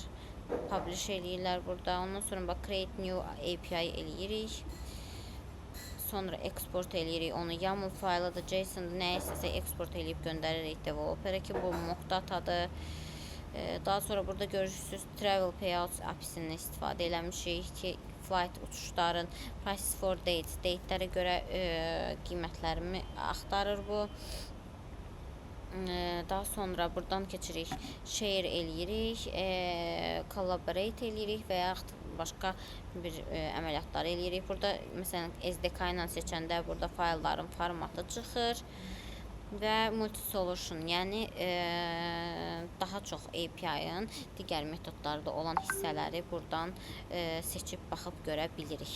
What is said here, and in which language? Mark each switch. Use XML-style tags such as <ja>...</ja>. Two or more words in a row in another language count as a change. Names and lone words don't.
<az>Publish eləyirlər burada. Ondan sonra bax</az> <en>create new API</en> <az>eləyirik. Sonra export eləyirik. Onu YAML faylıdır, JSON-dır, nə istəsə export eləyib göndəririk developera ki, bu</az> <en>mock datadır.</en> <az>Daha sonra burada görürsüz</az> <en>travel payouts API-sini</en> <az>istifadə eləmişik ki,</az> <en>flight uçuşların prices for dates,</en> <az>datelərə görə qiymətlərimi axtarır bu. Daha sonra buradan keçirik, share eləyirik, collaborate eləyirik və yaxud başqa bir əməliyyatlar eləyirik. Burada məsələn SDK ilə seçəndə burada faylların formatı çıxır və multi-solution, yəni daha çox API-ın digər metodlarda olan hissələri buradan seçib baxıb görə bilirik.</az>